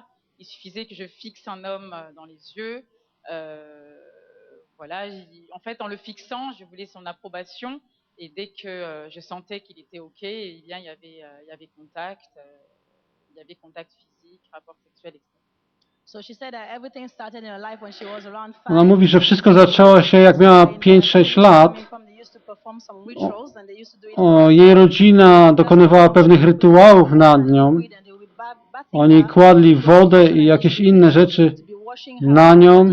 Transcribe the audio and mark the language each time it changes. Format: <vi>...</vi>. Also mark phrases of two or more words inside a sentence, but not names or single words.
<fr>Il suffisait que je fixe un homme dans les yeux. Voilà, en fait, en le fixant, je voulais son approbation. Et dès que je sentais qu'il était OK, eh bien, il y avait contact physique, rapport sexuel, etc.</fr> <pl>Ona mówi, że wszystko zaczęło się, jak miała 5-6 lat. Jej rodzina dokonywała pewnych rytuałów nad nią. Oni kładli wodę i jakieś inne rzeczy na nią.</pl>